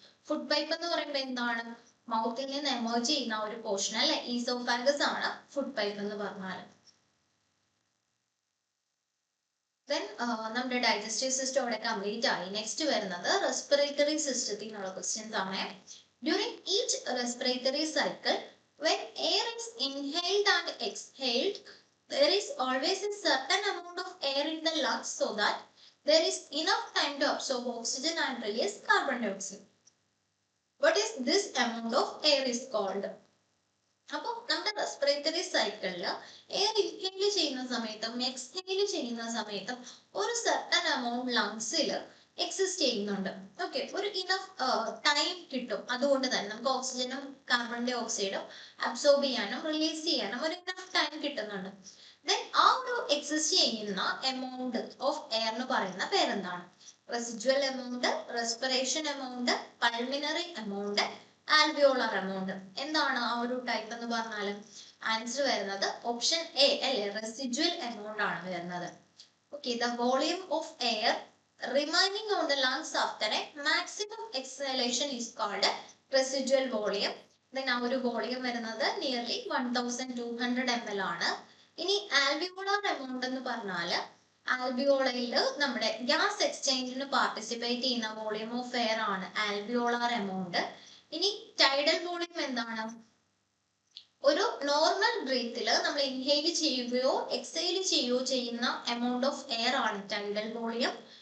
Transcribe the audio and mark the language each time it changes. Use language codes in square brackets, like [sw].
[ml] Food pipe എന്ന് പറയുമ്പോൾ എന്താണ്? മൗത്തിൽ നിന്ന് എമർജ് ചെയ്യുന്ന ഒരു പോർഷൻ അല്ലെ, ഈസോഫാഗസ് ആണ് ഫുഡ് പൈപ്പ് എന്ന് പറഞ്ഞാൽ. ദെൻ നമ്മുടെ ഡൈജസ്റ്റീവ് സിസ്റ്റം അവിടെ കംപ്ലീറ്റ് ആയി. നെക്സ്റ്റ് വരുന്നത് റെസ്പിറേറ്ററി സിസ്റ്റത്തിൽ നിന്നുള്ള ക്വസ്റ്റ്യൻസ് ആണ്. [en] During each respiratory cycle when air is inhaled and exhaled, there is always a certain amount of air in the lungs so that there is enough time to absorb oxygen and release carbon dioxide. What is this amount of air is called? [ml] അപ്പോൾ നമ്മുടെ respiratory സൈക്കിളിൽ air inhale ചെയ്യുന്ന സമയത്തും exhale ചെയ്യുന്ന സമയത്തും ഒരു certain amount ലങ്സിൽ exist ചെയ്യുന്നുണ്ട്. Okay, ഒരു ഇനഫ് ടൈം കിട്ടും. അതുകൊണ്ട് തന്നെ നമുക്ക് ഓക്സിജനും കാർബൺ ഡൈ ഓക്സൈഡും അബ്സോർബ് ചെയ്യാനും റിലീസ് ചെയ്യാനും ഒരു ഇനഫ് ടൈം കിട്ടുന്നുണ്ട്. ദെൻ ആ ഒരു എക്സിസ്റ്റ് ചെയ്യുന്ന എമൗണ്ട് ഓഫ് എയർ എന്ന് പറയുന്ന പേരെന്താണ്? Residual amount, respiration amount, pulmonary amount, alveolar amount. എന്താണ് ആ ഒരു ടൈപ്പ് എന്ന് പറഞ്ഞാൽ? ആൻസർ വരുന്നത് ഓപ്ഷൻ എ അല്ലെ, റെസിജ്വൽ എമൗണ്ട് ആണ് വരുന്നത്. [en] Okay, the volume of air remaining on the lungs after a maximum exhalation is called residual volume. [ml] Then ആ ഒരു വോളിയം വരുന്നത് നിയർലി 1200 ml ആണ്. ഇനി ആൽവിയോളർ എമൗണ്ട് എന്ന് പറഞ്ഞാൽ ആൽവിയോളയിൽ നമ്മുടെ ഗ്യാസ് എക്സ്ചേഞ്ചിന് പാർട്ടിസിപ്പേറ്റ് ചെയ്യുന്ന വോളിയം ഓഫ് എയർ ആണ് ആൽവിയോളർ എമൗണ്ട്. ഇനി ടൈഡൽ വോളിയം എന്താണ്? ഒരു നോർമൽ ബ്രീത്തിൽ നമ്മൾ ഇൻഹെയിൽ ചെയ്യുകയോ എക്സെയിൽ ചെയ്യുകയോ ചെയ്യുന്ന എമൗണ്ട് ഓഫ് എയർ ആണ് ടൈഡൽ വോളിയം.